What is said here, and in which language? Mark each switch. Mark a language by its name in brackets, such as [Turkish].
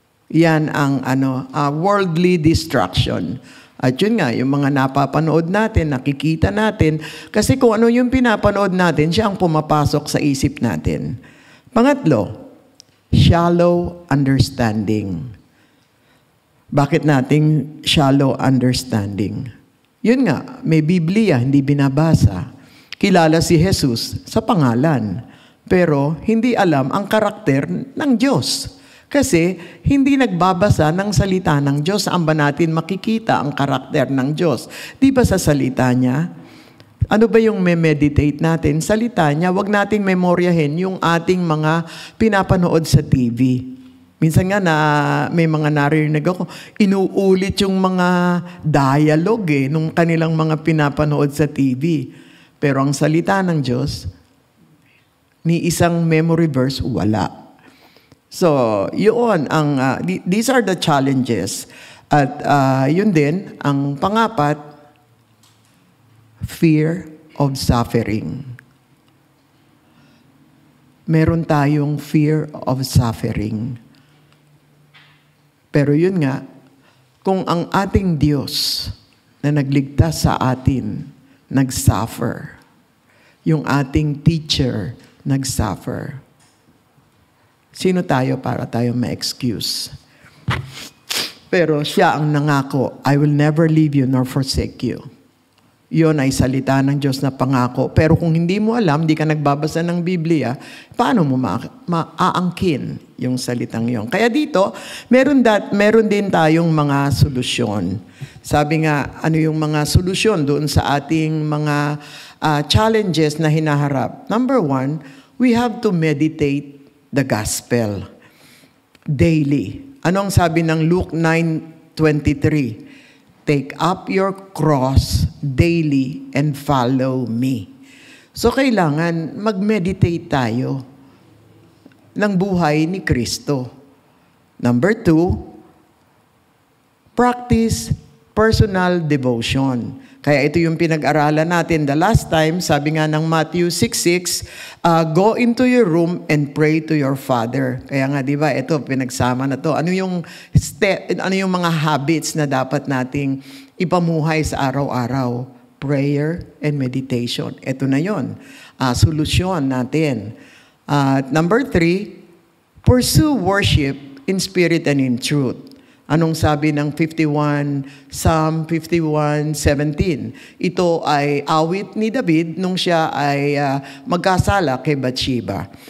[Filipino] Yan ang worldly distraction. At yun nga, yung mga napapanood natin, nakikita natin, kasi kung ano yung pinapanood natin, siya ang pumapasok sa isip natin. [English] Pangatlo, shallow understanding. [Filipino] Bakit nating shallow understanding? Yun nga, may Biblia, hindi binabasa. Kilala si Jesus sa pangalan, pero hindi alam ang karakter ng Diyos. Kasi hindi nagbabasa ng salita ng Diyos. Saan ba natin makikita ang karakter ng Diyos? Di ba sa salita niya? Ano ba yung meditate natin? Salita niya, wag nating memoryahin yung ating mga pinapanood sa TV. Minsan nga may mga narinig ako, inuulit yung mga dialogue nung kanilang mga pinapanood sa TV. Pero ang salita ng Diyos, ni isang memory verse, wala. [English] So, yun these are the challenges. [Filipino] At yun din, ang pangapat, [English] fear of suffering. [Filipino] Meron tayong [English] fear of suffering. [Filipino] Pero yun nga, kung ang ating Diyos na nagligtas sa atin, nag-suffer, yung ating teacher, nag-suffer, sino tayo para tayo ma-excuse? Pero siya ang nangako, [English] I will never leave you nor forsake you. [Filipino] Yun ay salita ng Diyos na pangako. Pero kung hindi mo alam, hindi ka nagbabasa ng Biblia, paano mo maaangkin yung salitang yon? Kaya dito, meron din tayong mga solusyon. Sabi nga, ano yung mga solusyon doon sa ating mga challenges na hinaharap? [English] Number 1, we have to meditate the gospel daily. [Filipino] Anong sabi ng Luke 9:23? [English] Take up your cross daily and follow me. [Filipino] So kailangan mag-meditate tayo ng buhay ni Kristo. [English] Number 2, practice personal devotion. [Filipino] Kaya ito yung pinag-aralan natin [English] the last time, [Filipino] sabi nga ng Matthew 6:6, [English] go into your room and pray to your Father. [Filipino] Kaya nga, di ba, ito, pinagsama na to. Ano yung mga habits na dapat nating ipamuhay sa araw-araw? [English] Prayer and meditation. [Filipino] Ito na yon. Solusyon natin. [English] Number 3, pursue worship in spirit and in truth. [Filipino] Anong sabi ng Psalm 51:17? Ito ay awit ni David nung siya ay magkasala kay Bathsheba.